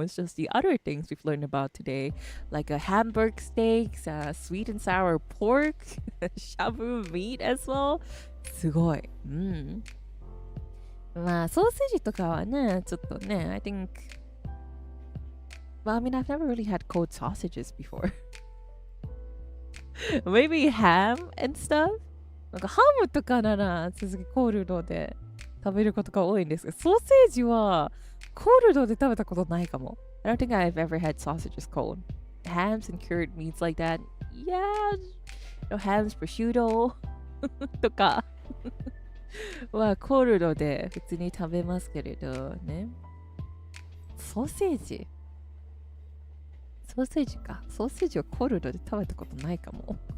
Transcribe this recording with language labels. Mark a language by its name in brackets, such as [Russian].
[English] It's just the other things we've learned about today, like a hamburg steaks, sweet and sour pork, shabu meat as well. [Japanese] すごい。まあ、ソーセージとかはね、ちょっとね、 [English] I think, well, I mean, I've never really had cold sausages before. Maybe ham and stuff? [Japanese] なんかハムとかなら続きコールドで食べることが多いんですが、ソーセージはコールドで食べたことないかも。 [English] I don't think I've ever had sausages cold. Hams and cured meats like that. Yeah, hams, [Japanese] prosciutto とかはコールドで普通に食べますけれどね。ソーセージか。ソーセージはコールドで食べたことないかも。